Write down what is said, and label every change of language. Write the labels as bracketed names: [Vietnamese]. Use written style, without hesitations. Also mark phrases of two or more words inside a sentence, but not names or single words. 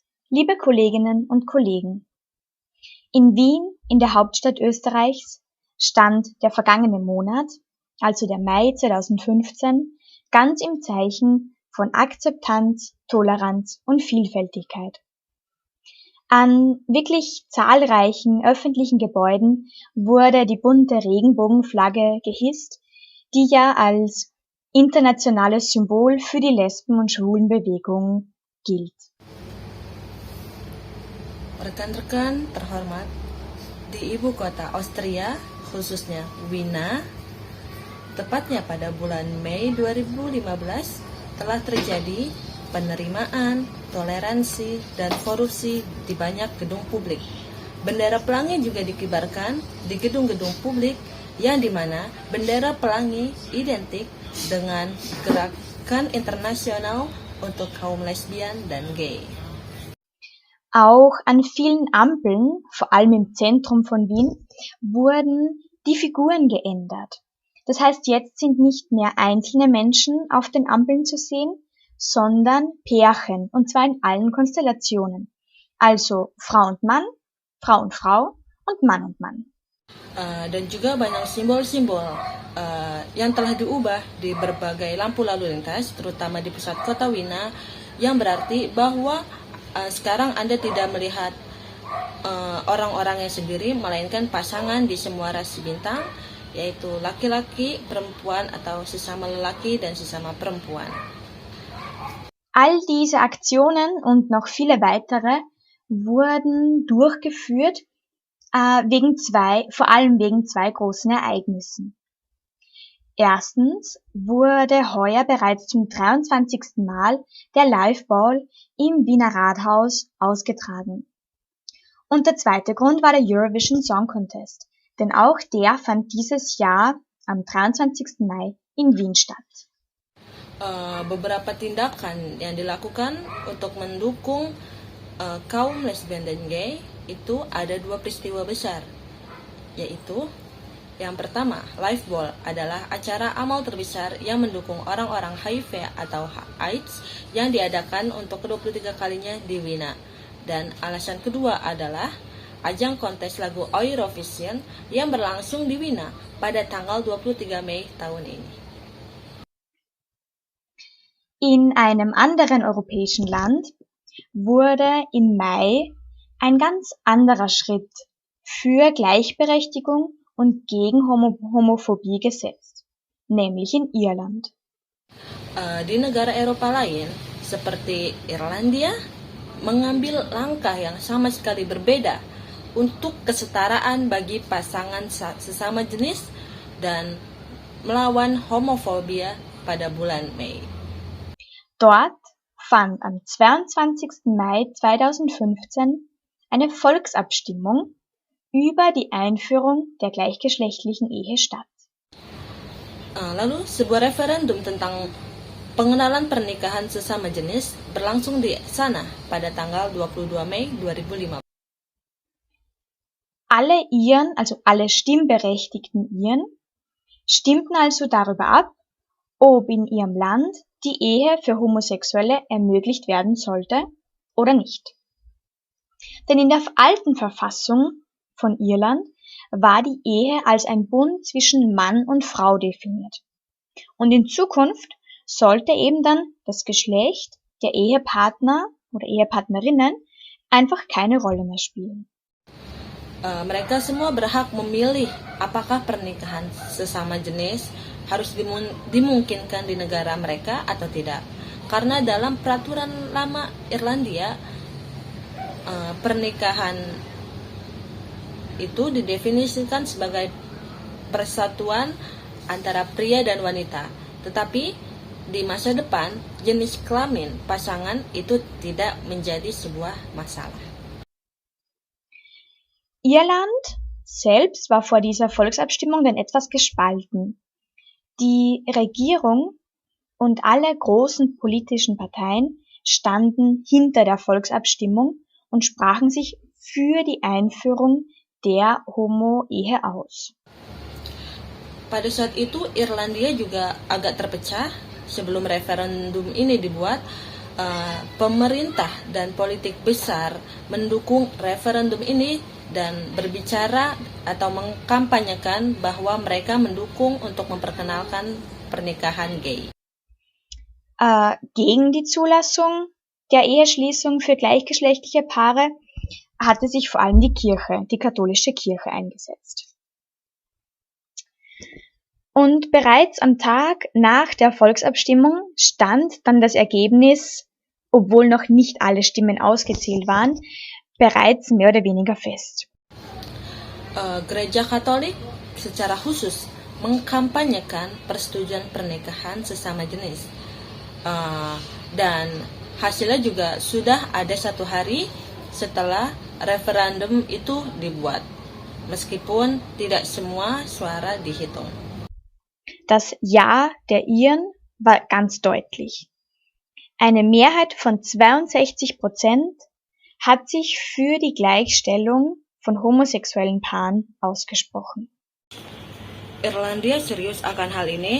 [German] Liebe Kolleginnen und Kollegen, in Wien, in der Hauptstadt Österreichs, stand der vergangene Monat, also der Mai 2015, ganz im Zeichen von Akzeptanz, Toleranz und Vielfältigkeit. An wirklich zahlreichen öffentlichen Gebäuden wurde die bunte Regenbogenflagge gehisst, die ja als internationales Symbol für die Lesben- und Schwulenbewegung gilt. [Indonesian] Rekan-rekan terhormat, di ibu kota Austria, khususnya Wina, tepatnya pada bulan Mei 2015, telah terjadi penerimaan, toleransi, dan korupsi di banyak gedung publik. Bendera pelangi juga dikibarkan di gedung-gedung publik yang dimana bendera pelangi identik dengan gerakan internasional untuk kaum lesbian dan gay. [German] Auch an vielen Ampeln, vor allem im Zentrum von Wien, wurden die Figuren geändert. Das heißt, jetzt sind nicht mehr einzelne Menschen auf den Ampeln zu sehen, sondern Pärchen, und zwar in allen Konstellationen. Also Frau und Mann, Frau und Frau und Mann. [Indonesian] Dan juga banyak simbol-simbol yang telah diubah di berbagai lampu lalu lintas, terutama di pusat kota Wina, yang berarti bahwa sekarang Anda tidak melihat orang-orangnya sendiri, melainkan pasangan di semua rasi bintang, yaitu laki-laki, perempuan, atau sesama lelaki dan sesama perempuan. [German] All diese Aktionen und noch viele weitere wurden durchgeführt, vor allem wegen zwei großen Ereignissen. Erstens wurde heuer bereits zum 23. Mal der Liveball im Wiener Rathaus ausgetragen. Und der zweite Grund war der Eurovision Song Contest, denn auch der fand dieses Jahr am 23. Mai in Wien statt. [Indonesian] Beberapa tindakan yang dilakukan untuk mendukung kaum lesbian dan gay itu ada dua peristiwa besar, yaitu yang pertama, Liveball adalah acara amal terbesar yang mendukung orang-orang HIV atau AIDS yang diadakan untuk ke-23 kalinya di Wina. Dan alasan kedua adalah ajang kontes lagu Eurovision yang berlangsung di Wina pada tanggal 23 Mei tahun ini. [German] In einem anderen europäischen Land wurde im Mai ein ganz anderer Schritt für Gleichberechtigung und gegen Homophobie gesetzt, nämlich in Irland. [Indonesian] Di negara Eropa lain, seperti Irlandia, mengambil langkah yang sama sekali berbeda untuk kesetaraan bagi pasangan sesama jenis dan melawan homofobia pada bulan Mei. [German] Dort fand am 22. Mai 2015 eine Volksabstimmung über die Einführung der gleichgeschlechtlichen Ehe statt. [Indonesian] Lalu sebuah referendum tentang pengenalan pernikahan sesama jenis berlangsung di sana pada tanggal 22 Mei 2015. [German] Alle Iren, also alle stimmberechtigten Iren, stimmten also darüber ab, ob in ihrem Land die Ehe für Homosexuelle ermöglicht werden sollte oder nicht. Denn in der alten Verfassung von Irland war die Ehe als ein Bund zwischen Mann und Frau definiert. Und in Zukunft sollte eben dann das Geschlecht der Ehepartner oder Ehepartnerinnen einfach keine Rolle mehr spielen. [Indonesian] Mereka semua berhak memilih apakah pernikahan sesama jenis harus dimungkinkan di negara mereka atau tidak. Karena dalam peraturan lama Irlandia, pernikahan itu didefinisikan sebagai persatuan antara pria dan wanita. Tetapi di masa depan, jenis kelamin pasangan itu tidak menjadi sebuah masalah. [German] Irland selbst war vor dieser Volksabstimmung dann etwas gespalten. Die Regierung und alle großen politischen Parteien standen hinter der Volksabstimmung und sprachen sich für die Einführung der Homo-Ehe aus. [Indonesian] Pada saat itu Irlandia juga agak terpecah sebelum referendum ini dibuat pemerintah dan politik besar mendukung referendum ini dan berbicara atau mengkampanyekan bahwa mereka mendukung untuk memperkenalkan pernikahan gay. [German] Gegen die Zulassung der Eheschließung für gleichgeschlechtliche Paare hatte sich vor allem die Kirche, die katholische Kirche, eingesetzt. Und bereits am Tag nach der Volksabstimmung stand dann das Ergebnis, obwohl noch nicht alle Stimmen ausgezählt waren, bereits mehr oder weniger fest. [Indonesian] Gereja Katolik secara khusus mengkampanyekan persetujuan pernikahan sesama jenis, dan hasilnya juga sudah ada 1 hari setelah referendum itu dibuat, meskipun tidak semua suara dihitung. [German] Das Ja der Iren war ganz deutlich. Eine Mehrheit von 62% hat sich für die Gleichstellung von homosexuellen Paaren ausgesprochen. [Indonesian] Irlandia serius akan hal ini.